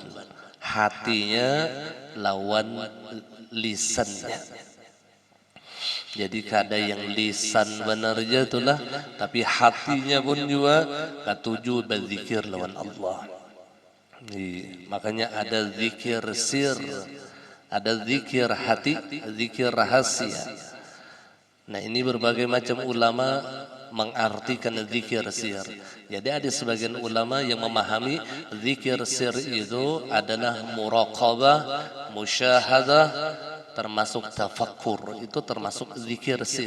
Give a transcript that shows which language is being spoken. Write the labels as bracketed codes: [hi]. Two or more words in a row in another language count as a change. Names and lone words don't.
[bjn] Hatinya lawan lisannya. Jadi kada yang lisan benar jatuhlah, tapi hatinya pun juga katuju berzikir lawan Allah. [id] Makanya ada zikir sir, ada zikir hati, zikir rahasia. Nah ini berbagai macam ulama mengartikan zikir sir. Jadi ada sebagian ulama yang memahami zikir sir itu adalah muraqabah, musyahadah, termasuk tafakkur, itu termasuk zikir sir.